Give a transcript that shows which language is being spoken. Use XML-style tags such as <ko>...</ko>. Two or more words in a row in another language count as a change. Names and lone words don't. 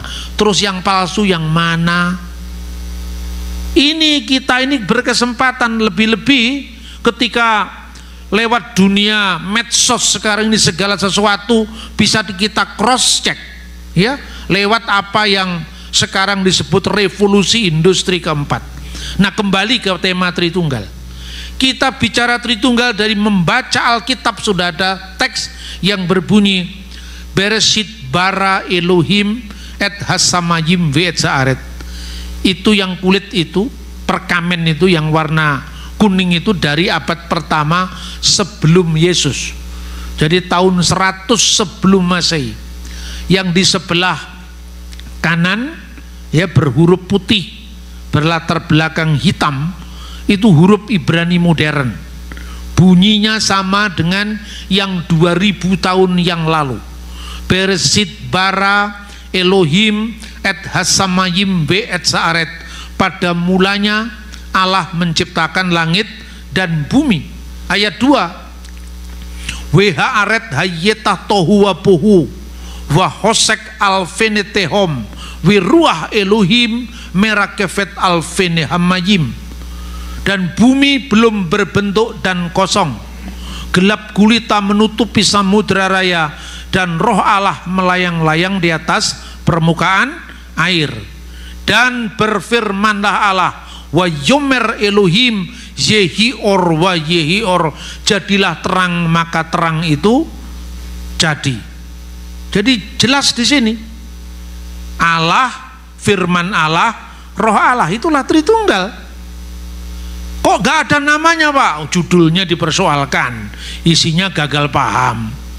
<id>Terus yang palsu yang mana? Ini kita ini berkesempatan lebih-lebih ketika lewat dunia medsos sekarang ini segala sesuatu bisa kita</id> <en>cross check,</en> <id>ya, lewat apa yang sekarang disebut revolusi industri keempat. Nah, kembali ke tema Tritunggal. Kita bicara Tritunggal dari membaca Alkitab, sudah ada teks yang berbunyi</id> <he>בראשית ברא אלהים את השמים ואת הארץ.</he> <id>Itu yang kulit itu, perkamen itu yang warna kuning itu dari abad pertama sebelum Yesus. Jadi tahun 100 sebelum Masehi. Yang di sebelah kanan ya berhuruf putih berlatar belakang hitam itu huruf Ibrani modern, bunyinya sama dengan yang 2000 tahun yang lalu.</id> <he>בראשית ברא אלהים את השמים ואת הארץ.</he> <id>Pada mulanya Allah menciptakan langit dan bumi. Ayat 2,</id> <he>והארץ היתה תהו ובהו וחשך על פני תהום ורוח אלהים מרחפת על פני המים.</he> <id>Dan bumi belum berbentuk dan kosong, gelap gulita menutupi samudra raya, dan roh Allah melayang-layang di atas permukaan air. Dan berfirmanlah Allah,</id> <he>ויאמר אלהים יהי אור ויהי אור,</he> <id>jadilah terang maka terang itu jadi. Jadi jelas di sini Allah, firman Allah, roh Allah, itulah Tritunggal. Kok gak ada namanya, Pak? Judulnya dipersoalkan, isinya gagal paham.</id>